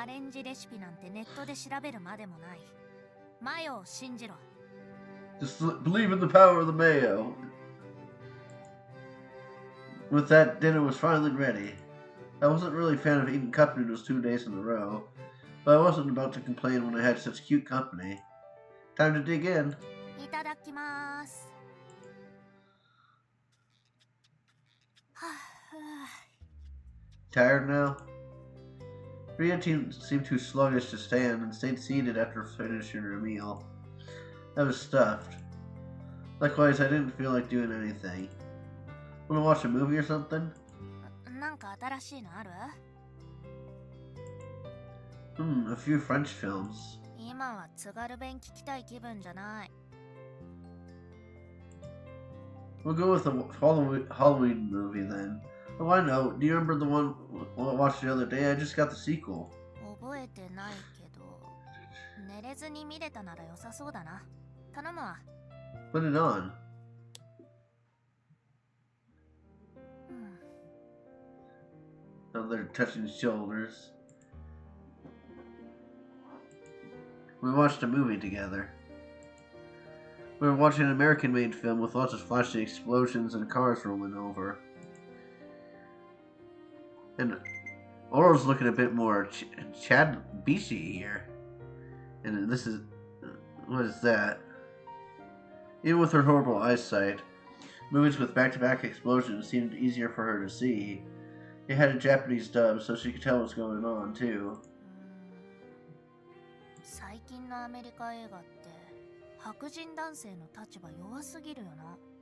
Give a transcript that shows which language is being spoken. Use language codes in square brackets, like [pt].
[ja] アレンジレシピなんてネットで調べるまでもない。マヨを信じろ。 [en] Just believe in the power of the mayo. With that, dinner was finally ready. I wasn't really a fan of eating cup noodles 2 days in a row, but I wasn't about to complain when I had such cute company. Time to dig in. [ja] いただきます。はぁ、 [en] Tired now? Ria seemed too sluggish to stand and stayed seated after finishing her meal. I was stuffed. Likewise, I didn't feel like doing anything. Wanna watch a movie or something? [ja] なんか新しいのある？ [en] A few French films. [ja] 今は津軽弁聞きたい気分じゃない。 [en] We'll go with the Halloween movie then. Oh, I know. Do you remember the one I watched the other day? I just got the sequel. [ja] 覚えてないけど、寝れずに見れたなら良さそうだな。頼むわ。 [en] Put it on. Now they're touching shoulders. We watched a movie together. We were watching an American-made film with lots of flashy explosions and cars rolling over. And Oro's looking a bit more Chad Beachy here. And this is... what is that? Even with her horrible eyesight, movies with back-to-back explosions seemed easier for her to see. It had a Japanese dub, so she could tell what's going on, too. [ja] 最近のアメリカ映画って白人男性の立場弱すぎるよな。